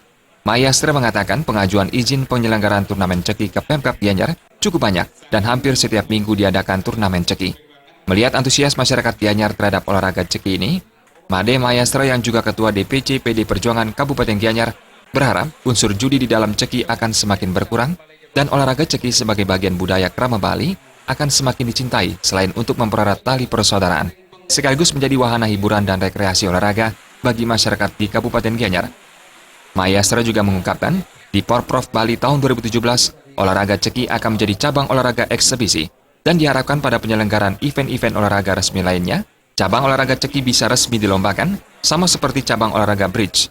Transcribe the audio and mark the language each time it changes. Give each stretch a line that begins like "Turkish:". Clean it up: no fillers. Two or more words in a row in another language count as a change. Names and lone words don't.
Indonesian: Mayastre mengatakan pengajuan izin penyelenggaraan turnamen Ceki ke Pemkab Gianyar cukup banyak dan hampir setiap minggu diadakan turnamen Ceki. Melihat antusias masyarakat Gianyar terhadap olahraga Ceki ini, Made Mayastre yang juga Ketua DPC PD Perjuangan Kabupaten Gianyar berharap unsur judi di dalam Ceki akan semakin berkurang dan olahraga Ceki sebagai bagian budaya krama Bali akan semakin dicintai selain untuk mempererat tali persaudaraan, sekaligus menjadi wahana hiburan dan rekreasi olahraga bagi masyarakat di Kabupaten Gianyar. Mayastre juga mengungkapkan, di Porprov Bali tahun 2017, olahraga Ceki akan menjadi cabang olahraga eksebisi dan diharapkan pada penyelenggaraan event-event olahraga resmi lainnya, cabang olahraga Ceki bisa resmi dilombakan, sama seperti cabang olahraga bridge.